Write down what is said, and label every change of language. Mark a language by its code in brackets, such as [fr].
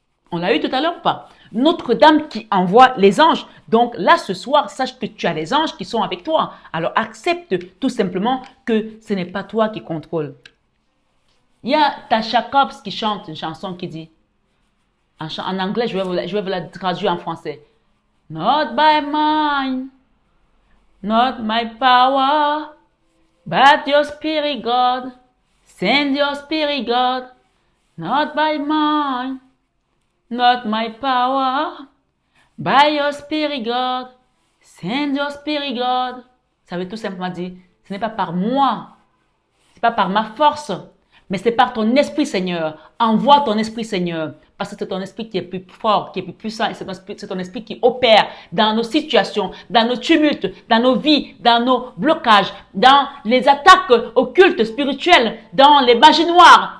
[fr] On l'a eu tout à l'heure ou pas? Notre-Dame qui envoie les anges. Donc là, ce soir, sache que tu as les anges qui sont avec toi. Alors accepte tout simplement que ce n'est pas toi qui contrôle. Il y a Tasha Cobbs qui chante une chanson qui dit, en anglais, je vais vous la traduire en français. [en] Not by mine, not my power, but your spirit, God. Send your spirit, God. Not by mine, not my power, by your spirit, God. Send your spirit, God. [fr] Ça veut tout simplement dire, ce n'est pas par moi, ce n'est pas par ma force, mais c'est par ton esprit, Seigneur. Envoie ton esprit, Seigneur. Parce que c'est ton esprit qui est plus fort, qui est plus puissant. Et c'est ton esprit qui opère dans nos situations, dans nos tumultes, dans nos vies, dans nos blocages, dans les attaques occultes, spirituelles, dans les magies noires.